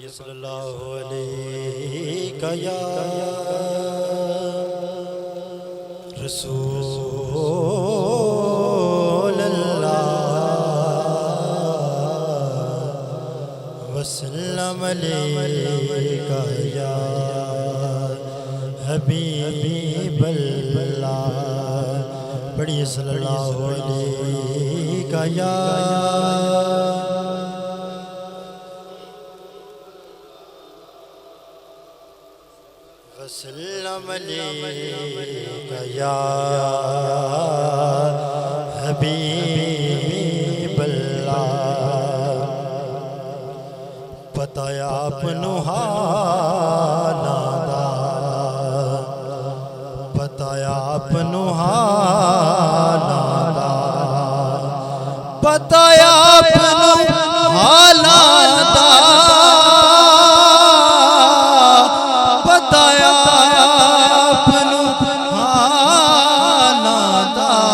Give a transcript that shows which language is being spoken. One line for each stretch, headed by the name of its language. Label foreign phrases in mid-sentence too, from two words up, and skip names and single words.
Arabic: صلى الله عليه يا رسول الله وسلم عليك يا حبيب الله. पढ़िए صلى الله عليه يا وسلم عليك يا حبيب الله.
Punjabi: ਬਤਾਇਆ ਆਪਣੂ ਹਾਲਾਂ ਦਾ, ਬਤਾਇਆ ਆਪਣੂ ਹਾਲਾਂ ਦਾ, ਬਤਾਇਆ ਆਪਣੂ ਹਾਲਾਂ ਦਾ, ਬਤਾਇਆ ਆਪਣੂ ਹਾਲਾਂ ਦਾ।